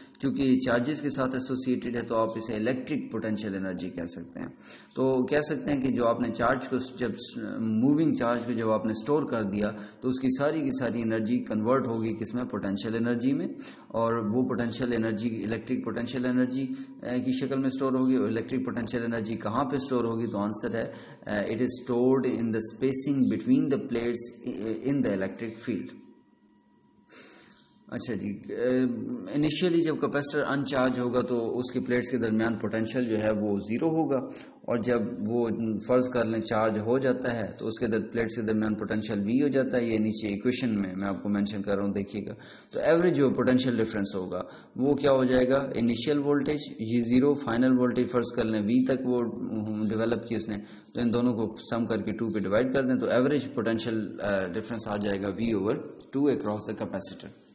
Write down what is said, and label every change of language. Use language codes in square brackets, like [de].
[ur] چونکہ یہ چارجز کے ساتھ ایسوسیٹڈ ہے تو آپ اسے الیکٹرک پوٹینشیل انرجی کہہ سکتے ہیں. تو کہہ سکتے ہیں کہ جو آپ نے چارج کو جب موونگ چارج کو جب آپ نے سٹور کر دیا تو اس کی ساری انرجی کنورٹ ہوگی کس میں؟ پوٹینشیل انرجی میں. اور وہ potential energy electric potential energy کی شکل میں سٹور ہوگی. اور الیکٹرک پوٹینشیل انرجی کہاں پہ سٹور ہوگی؟ تو آنسر ہے [en] It is stored in the spacing between the plates in the electric field. [ur] اچھا جی, انیشیلی جب کیپیسٹر انچارج ہوگا تو اس کی پلیٹس کے درمیان پوٹینشیل جو ہے وہ زیرو ہوگا, اور جب وہ فرض کر لیں چارج ہو جاتا ہے تو اس کے پلیٹس کے درمیان پوٹینشیل وی ہو جاتا ہے. یہ نیچے ایکویشن میں آپ کو مینشن کر رہا ہوں, دیکھیے گا. تو ایوریج جو پوٹینشیل ڈفرینس ہوگا وہ کیا ہو جائے گا؟ انیشیل وولٹیج یہ زیرو, فائنل وولٹیج فرض کر لیں وی تک وہ ڈیولپ کی اس نے, تو ان دونوں کو سم کر کے 2 پہ ڈیوائڈ کر دیں تو ایوریج پوٹینشیل ڈفرینس آ جائے گا V over 2 across the capacitor.